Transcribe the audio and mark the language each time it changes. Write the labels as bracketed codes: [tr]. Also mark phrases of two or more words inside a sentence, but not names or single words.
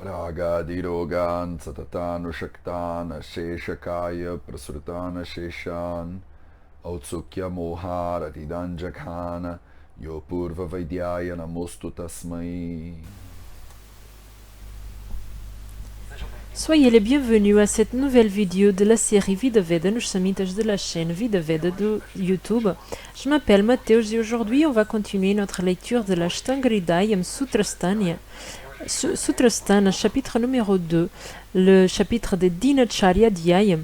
[sa] Agadirogan Satatanushaktan Sheshakaya Prasrutana Sheshan Autsukya Moharatidanjakhana Yopurva Vaidyaya Namostu Tasmai. [fr] Soyez les bienvenus à cette nouvelle vidéo de la série Vida Veda, nous sommes de la chaîne Vida Veda de YouTube. Je m'appelle Mathéo et aujourd'hui on va continuer notre lecture de l'Ashtanga-hridayam Sutrasthana, chapitre numéro 2, le chapitre de Dinacharya Dhyayam.